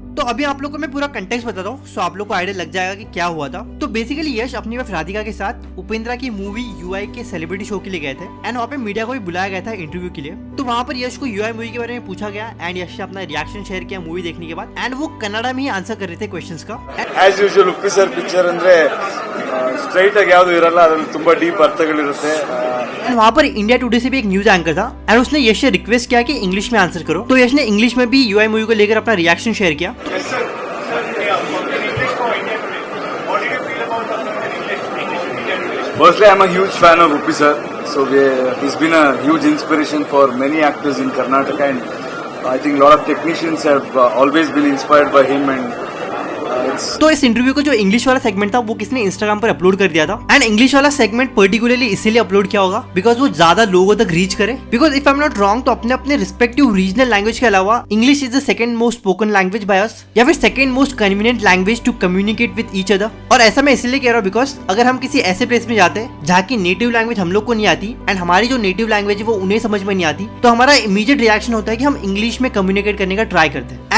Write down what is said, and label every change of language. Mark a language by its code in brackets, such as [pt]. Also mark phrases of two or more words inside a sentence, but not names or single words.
[hi] तो अभी आप लोगों को मैं पूरा कंटेक्स्ट बताता हूँ सो आप लोग को आइडिया लग जाएगा कि क्या हुआ था। तो बेसिकली यश अपनी वाइफ राधिका के साथ उपेंद्रा की मूवी UI के [en] celebrity show [hi] के लिए गए थे एंड वहाँ पे मीडिया को भी बुलाया गया था इंटरव्यू के लिए। तो वहाँ पर यश को UI मूवी के बारे में पूछा गया एंड यश ने अपना [en] reaction share [hi] किया मूवी देखने के बाद एंड वो कन्नड़ा में ही आंसर कर रहे थे क्वेश्चंस का। [en] As usual [kn] ಉಪ್ಪಿ ಸರ್ ಪಿಕ್ಚರ್ ಅಂದ್ರೆ ಸ್ಟ್ರೈಟ್ ಆಗಿ ಯಾವುದು ಇರಲ್ಲ, ಅದರಲ್ಲಿ ತುಂಬಾ ಡೀಪ್ ಅರ್ಥಗಳಿರುತ್ತೆ। [hi] वहाँ पर इंडिया टुडे से भी एक [en] news anchor [hi] था एंड उसने यश से रिक्वेस्ट किया कि इंग्लिश में आंसर करो। तो यश ने इंग्लिश में भी UI मूवी को लेकर अपना [en] reaction share [hi] किया। [en] Firstly, I'm a huge fan of Uppi sir. So he's been a huge inspiration for many actors in Karnataka, and I think a lot of technicians have always been inspired by him. And [hi] तो इस इंटरव्यू को जो इंग्लिश वाला सेगमेंट था वो किसने इंस्टाग्राम पर अपलोड कर दिया था एंड इंग्लिश वाला [en] segment particularly [hi] इसीलिए अपलोड किया होगा बिकॉज वो ज्यादा लोगों तक रीच करे। [en] because if I am not wrong [hi] तो अपने अपने [en] respective regional language [hi] के अलावा [en] English is the second most spoken language by us [hi] या फिर [en] second most convenient language to communicate with each other. [hi] और ऐसा मैं इसलिए कह रहा हूँ बिकॉज अगर हम किसी ऐसे प्लेस में जाते हैं जहाँ की [en] native language [hi] हम लोग को नहीं आती एंड हमारी जो [en] native language [hi] है वो उन्हें समझ में नहीं आती, तो हमारा [en] immediate reaction [hi] होता है कि हम इंग्लिश में कम्युनिकेट करने का ट्राई करते हैं।